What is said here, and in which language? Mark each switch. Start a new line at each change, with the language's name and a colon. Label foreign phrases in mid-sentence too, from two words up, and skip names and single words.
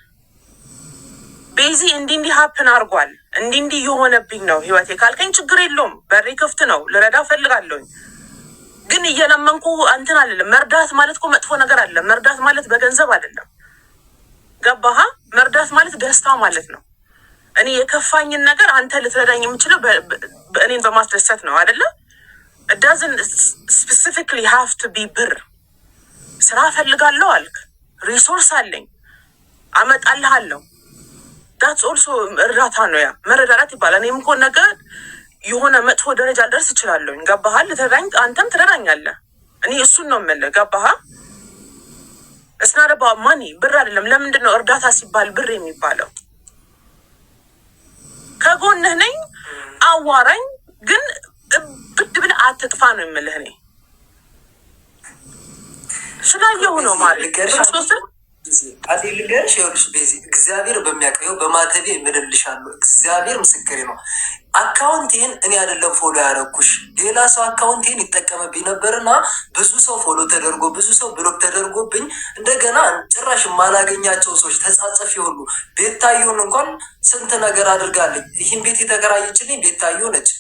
Amharic: ቤዚ እንዲህ ሀፕን አድርጓል እንዲህ የሆነብኝ ነው ህይወቴ ካልከኝ ችግር የለውም። በሬ ክፍት ነው። ልረዳ ፈልጋለሁ። ግን እየለመንኩ እንትን አይደለም። መርዳት ማለት እኮ መጥፎ ነገር አለ። መርዳት ማለት በገንዘብ አይደለም። ገባህ? መርዳት ማለት ደስታ ማለት ነው። እኔ የከፋኝን ነገር አንተ ልትረዳኝ የምችለው እኔን በማስደሰት ነው አይደለ?
English: it doesn't specifically have to be
Amharic: ብር። ስራ ፈልጋለሁ አልክ፣ ሪሶርስ አለኝ አመጣልሃለሁ።
English: that's also
Amharic: እርዳታ ነው። ያ መረዳዳት ይባላል። እኔም እኮ ነገር የሆነ መጥፎ ደረጃ ልደርስ እችላለሁ። ገባህ? ልትረዳኝ አንተም ትረዳኛለህ። እኔ እሱን ነው የምልህ። ገባህ?
English: it's not about money።
Amharic: ብር አይደለም። ለምንድን ነው እርዳታ ሲባል ብር የሚባለው? ከጎንህ ነኝ፣ አዋራኝ፣ ግን ብድ ብለህ አትጥፋ ነው የምልህ። እኔ ስላየሁ ነው ማለት አዲ ልገርሽ ይኸውልሽ ቤዚ እግዚአብሔር በሚያውቀው በማተቤ እምልልሻለሁ። እግዚአብሔር ምስክሬ ነው። አካውንቴን እኔ አይደለም ፎሎ ያደረኩሽ ሌላ ሰው አካውንቴን ይጠቀምብኝ ነበርና ብዙ ሰው ፎሎ ተደርጎ ብዙ ሰው ብሎክ ተደርጎብኝ እንደገና ጭራሽ የማላገኛቸው ሰዎች ተጻጽፍ ይሁሉ ቤታየውን እንኳን ስንት ነገር አድርጋለኝ። ይህን ቤት የተከራየችልኝ ቤታየው